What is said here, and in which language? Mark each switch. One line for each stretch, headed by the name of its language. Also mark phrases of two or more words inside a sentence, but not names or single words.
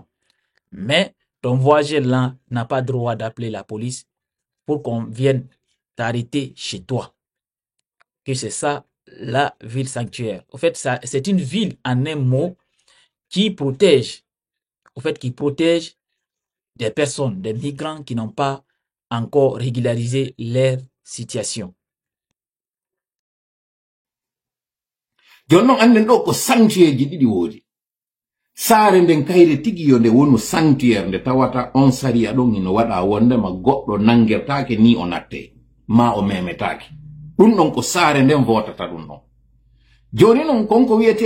French: Mais ton voisin là n'a pas droit d'appeler la police pour qu'on vienne t'arrêter chez toi. Que c'est ça la ville sanctuaire. En fait, c'est une ville en un mot qui protège, qui protège des personnes, des migrants qui n'ont pas encore régularisé leur situation.
Fula: Jonnon anden ɗo ko sanctuaire ji ɗiɗi woodi saare nden kayre tigi yo nde wonu sanctuaire nde tawata on sariya ɗon ino waɗa wondema goɗɗo nangertake ni o natte ma o memetake ɗum ɗon ko saare nden votata ɗum ɗon joni non konko wiyete